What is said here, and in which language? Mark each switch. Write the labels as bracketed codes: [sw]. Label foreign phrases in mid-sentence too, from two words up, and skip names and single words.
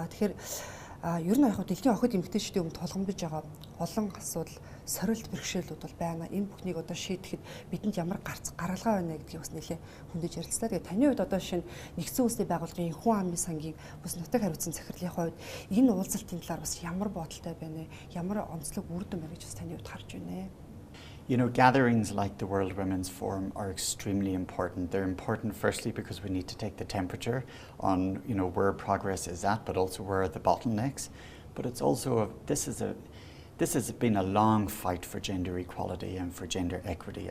[mn] Тэгэхээр ер нь яг дэлхийн охид эмэгтэйчүүдийн тулгамдж байгаа олон асуудал, сорилт бэрхшээлүүд бол байна. Энэ бүхнийг одоо шийдэхэд бидэнд ямар гаргалгаа байна гэдгийг бас нэлээд хөндөж ярилцлаа. Тэгээ таны хувьд одоо шинэ нэгдсэн үндэсний байгууллагын хүн амын сангийн бас нутаг хариуцсан захирлын хувьд энэ уулзалтын талаар бас ямар бодолтой байна вэ? Ямар онцлог үр дүн байна гэж бас таны хувьд харж байна? [en] You know, gatherings like the World Women's Forum are extremely important. They're important firstly because we need to take the temperature on, where progress is at, but also where are the bottlenecks. But it's also, this has been a long fight for gender equality and for gender equity.